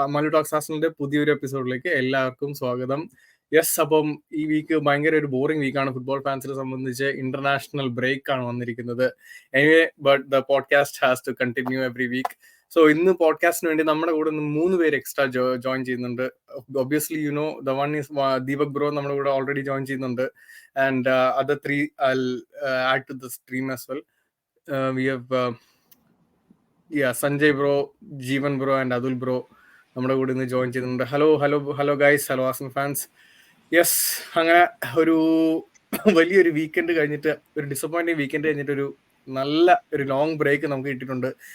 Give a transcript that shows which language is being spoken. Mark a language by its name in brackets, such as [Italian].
[Malayalam] Mallu talks ആർസണലിന്റെ പുതിയൊരു എപ്പിസോഡിലേക്ക് എല്ലാവർക്കും സ്വാഗതം. യെസ്, അപ്പം ഈ വീക്ക് ഭയങ്കര ഒരു ബോറിംഗ് വീക്കാണ് ഫുട്ബോൾ ഫാൻസിനെ സംബന്ധിച്ച്. [English] international break [Malayalam] ആണ് വന്നിരിക്കുന്നത്. [English] Anyway, but the podcast has to continue every week. [Malayalam] So ഇന്ന് പോഡ്കാസ്റ്റിന് വേണ്ടി നമ്മുടെ കൂടെ നിന്ന് 3 പേര് എക്സ്ട്രാ ജോയിൻ ചെയ്യുന്നുണ്ട്. [English] obviously you know the one is Deepak bro [Malayalam] നമ്മുടെ കൂടെ [English] Already join ചെയ്യുന്നുണ്ട്. And other 3 I'll add to the stream as well. We have Sanjay bro, Jeevan bro and Atul bro [Malayalam] നമ്മുടെ കൂടെ ഇന്ന് ജോയിൻ ചെയ്യുന്നുണ്ട്. [English] Hello guys, hello arsenal fans. [Malayalam] Yes, അങ്ങനെ ഒരു വലിയൊരു വീക്കെൻഡ് കഴിഞ്ഞിട്ട്, ഒരു ഡിസപ്പോയിന്റിങ് വീക്കെൻഡ് കഴിഞ്ഞിട്ട് ഒരു നല്ല ഒരു ലോങ് ബ്രേക്ക് നമുക്ക് കിട്ടിയിട്ടുണ്ട്.